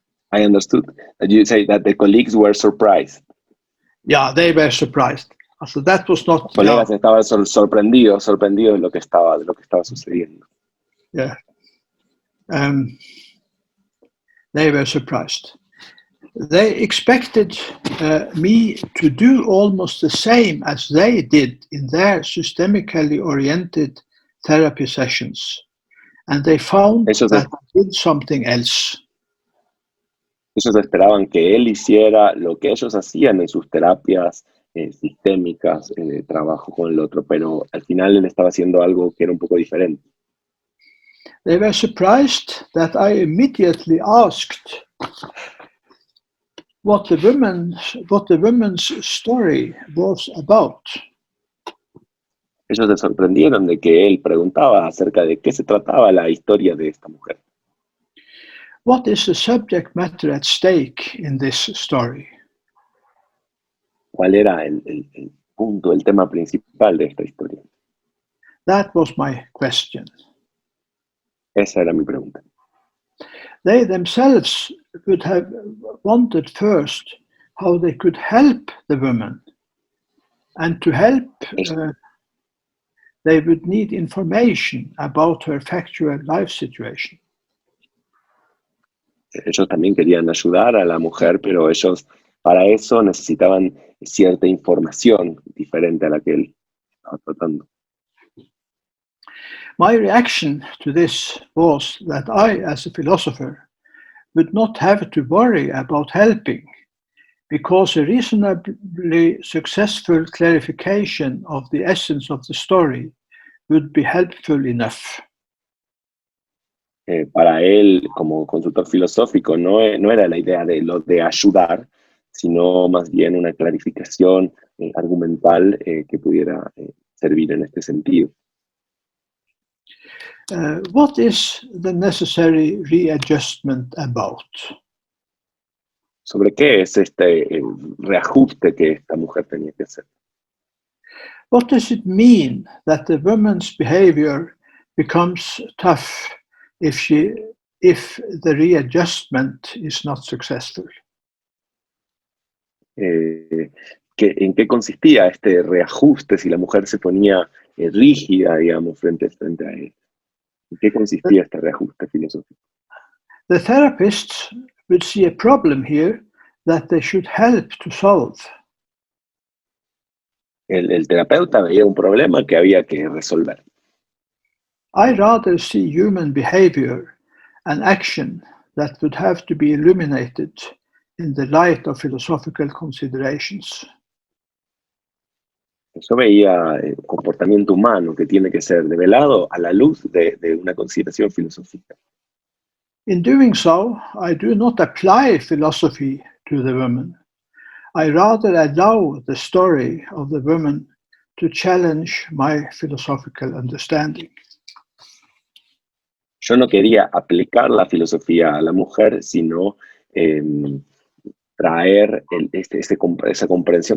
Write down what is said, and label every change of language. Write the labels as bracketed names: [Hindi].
[English] I understood that you say that the colleagues were surprised. Yeah, they were surprised. So that was not. [Spanish] Los colegas estaban sorprendidos de lo que estaba sucediendo. [English] Yeah. They were surprised. They expected me to do almost the same as they did in their systemically oriented therapy sessions, and they found that I did something else. [Spanish] Ellos esperaban que él hiciera lo que ellos hacían en sus terapias sistémicas, de trabajo con el otro, pero al final él estaba haciendo algo que era un poco diferente. [English] They were surprised that I immediately asked what the woman's story was about. [Spanish] Ellos se sorprendieron de que él preguntaba acerca de qué se trataba la historia de esta mujer. [English] What is the subject matter at stake in this story? [Spanish] ¿Cuál era el punto, el tema principal de esta historia? [English] That was my question. [Spanish] Esa era mi pregunta. [English] They themselves would have wanted first how they could help the woman. And to help, they would need information about her factual life situation. [Spanish] Ellos también querían ayudar a la mujer, pero ellos para eso necesitaban cierta información diferente a la que él estaba tratando. [English] My reaction to this was that I, as a philosopher, would not have to worry about helping, because a reasonably successful clarification of the essence of the story would be helpful enough. [Spanish] Para él, como consultor filosófico, no era la idea de lo de ayudar, sino más bien una clarificación argumental que pudiera servir en este sentido. [English] What is the necessary readjustment about? [Spanish] ¿Sobre qué es este reajuste que esta mujer tenía que hacer? [English] What does it mean that the woman's behavior becomes tough if the readjustment is not successful? [Spanish] ¿En qué consistía este reajuste si la mujer se ponía rígida, digamos, frente a él? ¿En qué consistía este reajuste filosófico? [English] The therapists would see a problem here that they should help to solve. [Spanish] El terapeuta veía un problema que había que resolver. [English] I rather see human behavior and action that would have to be illuminated in the light of philosophical considerations. [Spanish] Yo veía el comportamiento humano que tiene que ser develado a la luz de una consideración filosófica. [English] In doing so, I do not apply philosophy to the woman. I rather allow the story of the woman to challenge my philosophical understanding. [Spanish] Yo no quería aplicar la filosofía a la mujer, sino traer esa comprensión.